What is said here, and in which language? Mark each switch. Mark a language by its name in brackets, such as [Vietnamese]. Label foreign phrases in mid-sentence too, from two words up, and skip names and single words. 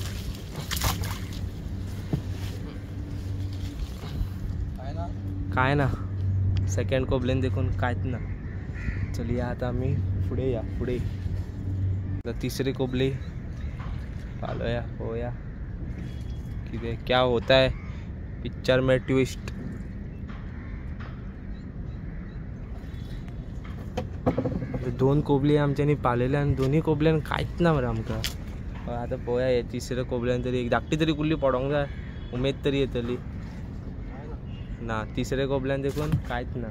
[Konkani] काय ना सेकंड कोबलेन देखून कांयच ना. चलिया आता आमी फुडें या. फुडें आता तिसरी कोबली पालोया, पळोवया कितें [Hindi] क्या होता है. पिक्चर में ट्विस्ट. [Konkani] दोन कोबली आमच्यांनी पालयल्या आणि दोन्ही कोबल्यान कांयच ना मरे आमकां. आता पळोवया हे तिसऱ्या कोबल्यान तरी एक धाकटी तरी कुल्ली पडोंक जाय, उमेद तरी येतली. ना तिसऱ्या कोबल्यान देखून कांयच ना.